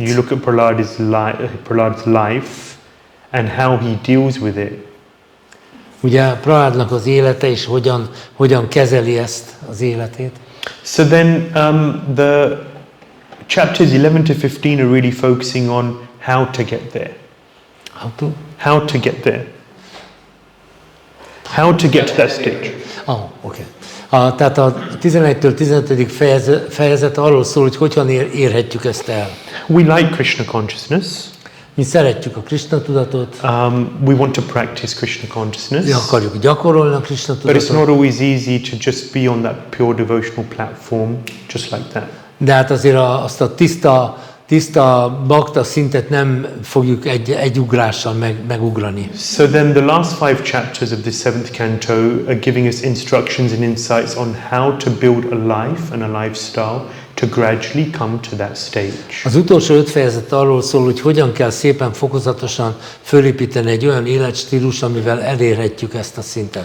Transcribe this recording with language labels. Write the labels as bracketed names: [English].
[English] You look at Prahlāda's life and how he deals with it. [Hungarian] Ugye Prahládnak az élete és hogyan kezeli ezt az életét. [English] So then the chapters 11 to 15 are really focusing on how to get there. How to get there. How to get to that stage. [Hungarian] Okay. Tehát a 11-től 15. fejezet arról szól, hogy hogyan érhetjük ezt el. [English] We like Krishna consciousness. [Hungarian] Mi szeretjük a Krishna tudatot. [English] We want to practice Krishna consciousness. [Hungarian] Mi akarjuk gyakorolni a Krishna tudatot. [English] But it's not always easy to just be on that pure devotional platform, just like that. [Hungarian] De hát azért azt a tiszta bakta szintet nem fogjuk egy ugrással megugrani. [English] So then the last 5 chapters of this 7th canto are giving us instructions and insights on how to build a life and a lifestyle to gradually come to that stage. [Hungarian] Az utolsó 5 fejezet arról szól, hogy hogyan kell szépen fokozatosan fölépíteni egy olyan életstílus, amivel elérhetjük ezt a szintet.